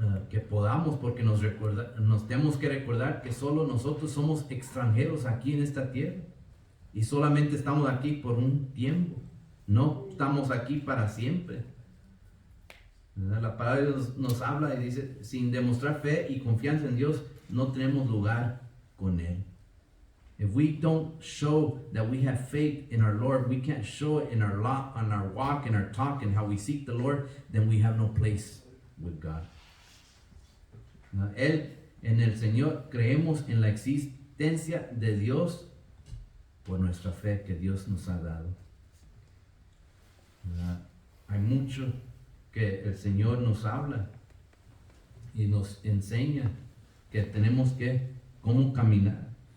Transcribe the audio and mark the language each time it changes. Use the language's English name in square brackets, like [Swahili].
[Spanish] que podamos, porque nos tenemos que recordar que solo nosotros somos extranjeros aquí en esta tierra y solamente estamos aquí por un tiempo, no estamos aquí para siempre. La palabra de Dios nos habla y dice, sin demostrar fe y confianza en Dios, no tenemos lugar con Él. [English] If we don't show that we have faith in our Lord, we can't show it in our walk, in our talk, and how we seek the Lord, then we have no place with God. [Spanish] Él, en el Señor, creemos en la existencia de Dios por nuestra fe que Dios nos ha dado. Hay mucho que el Señor nos habla y nos enseña que tenemos que cómo caminar.